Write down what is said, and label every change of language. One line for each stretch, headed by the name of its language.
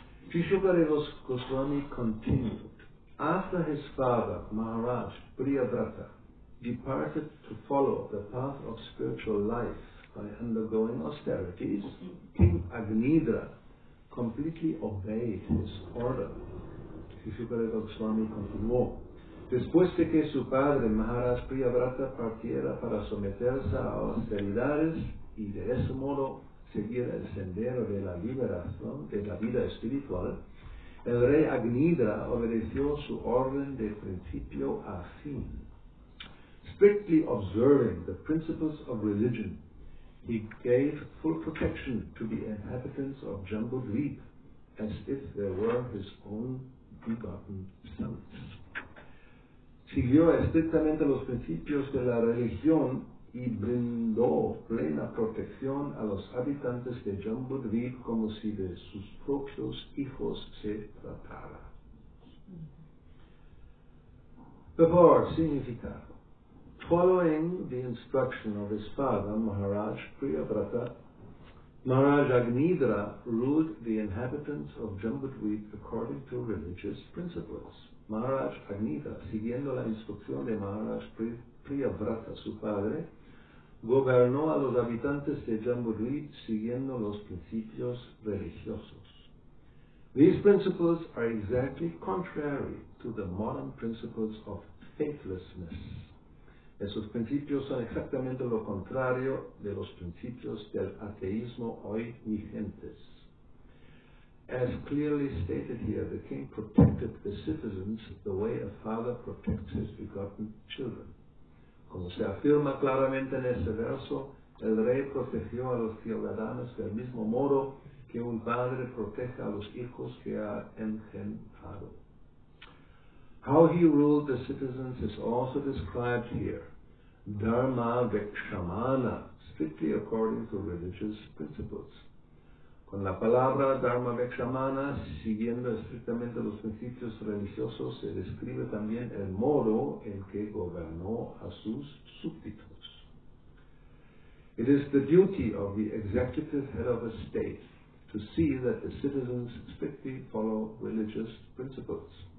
English: Sri Shukari Goswami continued. After his father, Maharaj Priyavrata, departed to follow the path of spiritual life by undergoing austerities, King Agnidra completely obeyed his order.
Spanish: Sri Shukari Goswami continuó. Después de que su padre, Maharaj Priyavrata, partiera para someterse a austeridades y de ese modo seguir el sendero de la liberación, de la vida espiritual, el rey Agnidra obedeció su orden de principio a fin.
English: Strictly observing the principles of religion, he gave full protection to the inhabitants of Jambudvip, as if they were his own begotten sons.
Spanish: Siguió estrictamente los principios de la religión y brindó plena protección a los habitantes de Jambudvip como si de sus propios hijos se tratara.
English: Purport,
Spanish: significado.
English: Following the instruction of his father, Maharaj Priyavrata, Maharaj Agnidra ruled the inhabitants of Jambudvip according to religious principles.
Spanish: Maharaj Agnidra, siguiendo la instrucción de Maharaj Priyavrata, su padre, gobernó a los habitantes de Jambudvip siguiendo los principios religiosos.
English: These principles are exactly contrary to the modern principles of faithlessness.
Spanish: Esos principios son exactamente lo contrario de los principios del ateísmo hoy vigentes.
English: As clearly stated here, the king protected the citizens the way a father protects his begotten children.
Spanish: Como se afirma claramente en este verso, el rey protegió a los ciudadanos del mismo modo que un padre protege a los hijos que ha engendrado.
English: How he ruled the citizens is also described here. Dharma Vekshamana, strictly according to religious principles.
Spanish: Con la palabra Dharma Vekshamana, siguiendo estrictamente los principios religiosos, se describe también el modo en que gobernó a sus súbditos.
English: It is the duty of the executive head of a state to see that the citizens strictly follow religious principles.